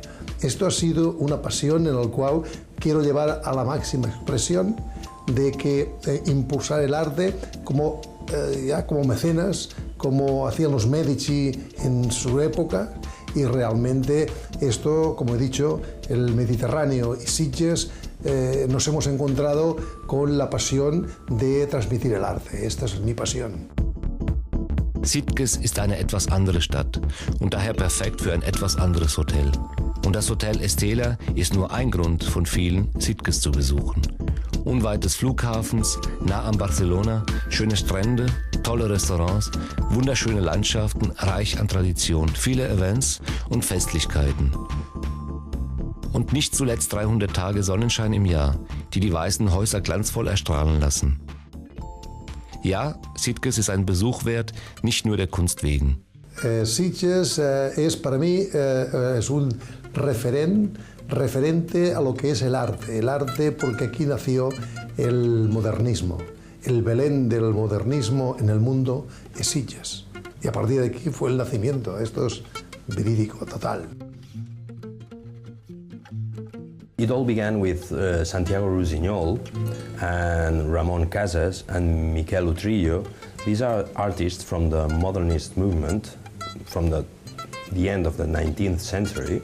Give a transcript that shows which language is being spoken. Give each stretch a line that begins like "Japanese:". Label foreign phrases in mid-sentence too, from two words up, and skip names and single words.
Spanish: Esto ha sido una pasión en la cual quiero llevar a la máxima expresión de que impulsar el arte como mecenas, como hacían los Medici en su época, y realmente esto, como he dicho, el Mediterráneo y Sitges nos hemos encontrado con la pasión de transmitir el arte. Esta es mi pasión.
German: Sitges ist eine etwas andere Stadt und daher perfekt für ein etwas anderes Hotel. Und das Hotel Estela ist nur ein Grund von vielen, Sitges zu besuchen. Unweit des Flughafens, nah am Barcelona, schöne Strände, tolle Restaurants, wunderschöne Landschaften, reich an Tradition, viele Events und Festlichkeiten. Und nicht zuletzt 300 Tage Sonnenschein im Jahr, die die weißen Häuser glanzvoll erstrahlen lassen. Ja, Sitges ist ein Besuch wert, nicht nur der Kunst wegen.
Spanish: Sitges es para mí es un referente a lo que es el arte porque aquí nació el modernismo. El Belén del modernismo en el mundo es Sitges. Y a partir de aquí fue el nacimiento. Esto es verídico, total.
English: It all began with Santiago Rusiñol and Ramon Casas and Miquel Utrillo. These are artists from the modernist movement from the end of the 19th century.